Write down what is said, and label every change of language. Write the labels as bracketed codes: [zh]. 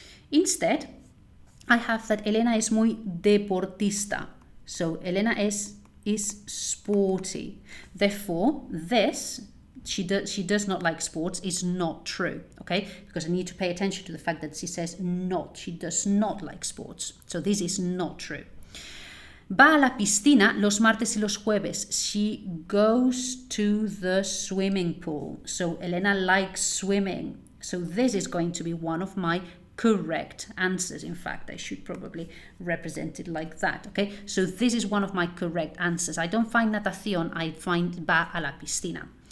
[en] Instead, I have that Elena [es] es muy deportista. [en] So, [es] Elena es [en] is sporty. Therefore, this, she does not like sports, is not true, okay? Because I need to pay attention to the fact that she says not. She does not like sports. So this is not true. [es] Va a la piscina los martes y los jueves. [en] She goes to the swimming pool. So Elena likes swimming. So this is going to be one of my correct answers. In fact, I should probably represent it like that, okay? So this is one of my correct answers. I don't find natación, I find [es] va a la piscina.